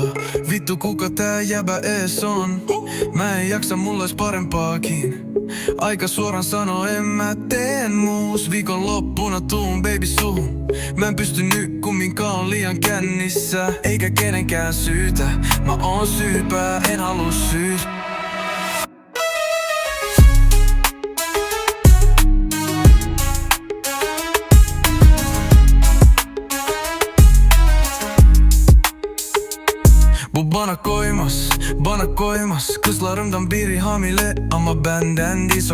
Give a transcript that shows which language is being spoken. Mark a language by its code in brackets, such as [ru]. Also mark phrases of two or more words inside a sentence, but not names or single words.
[fi] Vittu kuka tää jäbä ees on. Mä en jaksa, mulla ois parempaakin. Aika suoraan sano, en mä teen muus. Viikonloppuna tuun baby suhun. Mä en pysty nyt kumminkaan, on liian kännissä. Eikä kenenkään syytä. Mä oon syypää, en halua syytä. [tr] Bu bana koymaz Kızlarımdan biri hamile ama benden değil.